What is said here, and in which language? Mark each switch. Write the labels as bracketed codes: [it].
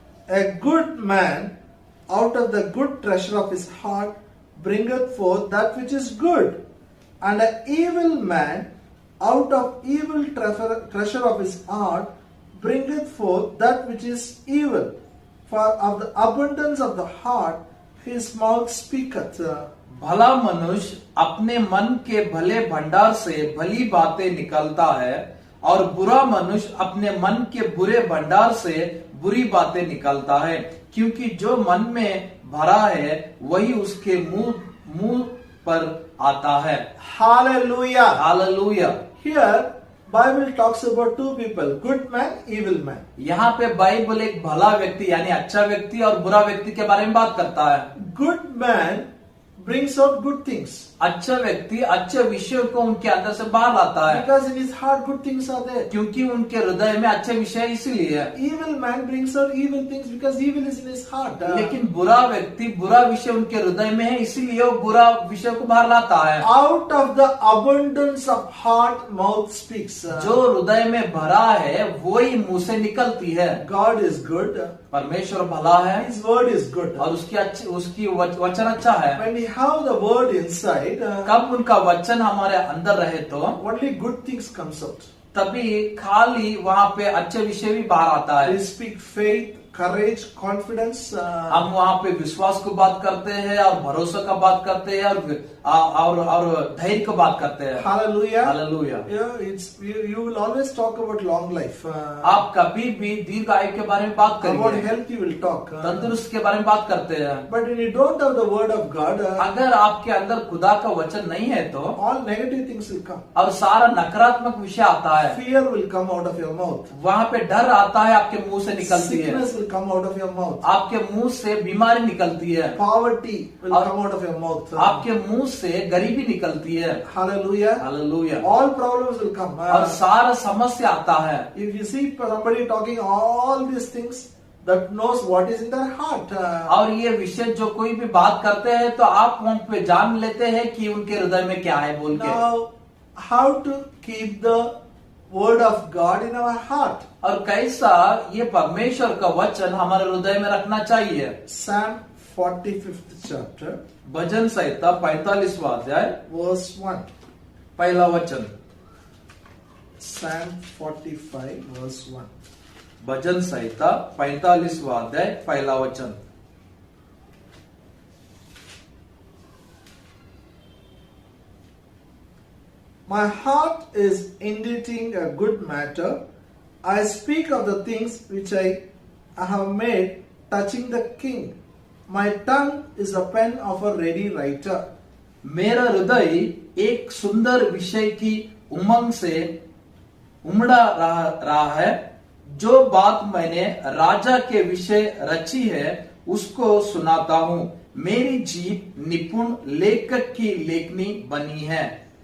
[en] A good man out of the good treasure of his heart bringeth forth that which is good, and an evil man out of evil treasure of his heart bringeth forth that which is evil. For of the abundance of the heart his mouth speaketh. [hi] भला मनुष्य अपने मन के भले भंडार से भली बातें निकलता है और बुरा मनुष्य अपने मन के बुरे भंडार से बुरी बातें निकलता है, क्योंकि जो मन में भरा है वही उसके मुंह पर आता है। [en] Hallelujah. [hi] Hallelujah. [en] Here Bible talks about two people, good man, evil man. [hi] यहाँ पे बाइबल एक भला व्यक्ति यानी अच्छा व्यक्ति और बुरा व्यक्ति के बारे में बात करता है। [en] Good man brings out good things. [hi] अच्छा व्यक्ति अच्छे विषयों को उनके अंदर से बाहर लाता है, [en] Because in his heart good things are there. [hi] क्योंकि उनके हृदय में अच्छे विषय इसीलिए है। [en] Evil man brings out evil things because evil is in his heart. [hi] लेकिन बुरा व्यक्ति बुरा विषय उनके हृदय में है, इसीलिए वो बुरा विषय को बाहर लाता है। [en] Out of the abundance of heart, mouth speaks. [hi] जो हृदय में भरा है वही मुंह से निकलती है। [en] God is good. [hi] परमेश्वर भला है [en] His word is good. [hi] और उसकी वचन अच्छा है। [en] When we have the word inside, [hi] कब उनका वचन हमारे अंदर रहे तो [en] only good things comes out. [hi] तभी खाली वहाँ पे अच्छे विषय भी बाहर आता है। [en] We speak faith, courage, confidence. [hi] हम वहाँ पे विश्वास को बात करते हैं और भरोसा का बात करते हैं और धैर्य को बात करते हैं। [en] Hallelujah. [hi] Hallelujah. [en] You will always talk about long life. [hi] आप कभी भी दीर्घ आयु के बारे में बात [en] About [hi] करेंगे, [en] health you will talk. [hi] तंदुरुस्त के बारे में बात करते हैं। [en] But when you don't have the word of God, [hi] अगर आपके अंदर खुदा का वचन नहीं है तो [en] all negative things will come. [hi] और सारा नकारात्मक विषय आता है, [en] Fear will come out of your mouth. [hi] वहाँ पे डर आता है, आपके मुंह से निकलती है, [en] Sickness will come out of your mouth. [hi] आपके मुंह से बीमारी निकलती है, [en] Poverty will [hi] और- [en] come out of your mouth. [hi] आपके मुंह से गरीबी निकलती है। [en] Hallelujah. [hi] Hallelujah. [en] All problems will come. [hi] और सारा समस्या आता है। [en] If you see somebody talking all these things, that knows what is in their heart. [hi] और ये विषय जो कोई भी बात करते हैं तो आप वहाँ पे जान लेते हैं कि उनके हृदय में क्या है बोल के। [en] Now, how to keep the word of God in our heart? [hi] और कैसा ये परमेश्वर का वचन हमारे हृदय में रखना चाहिए। [en] Psalm 45th chapter, [hi] भजन संहिता 45वां अध्याय [en] verse 1. [hi] पहला वचन। [en] Psalm 45, verse 1. [hi] भजन संहिता 45वां अध्याय पहला वचन। [en] My heart is inditing a good matter. I speak of the things which I have made touching the king. My tongue is a pen of a ready writer. [hi] मेरा हृदय एक सुंदर विषय की उमंग से उमड़ा रहा है। जो बात मैंने राजा के विषय रची है उसको सुनाता हूँ। मेरी जीभ निपुण लेखक की लेखनी बनी है।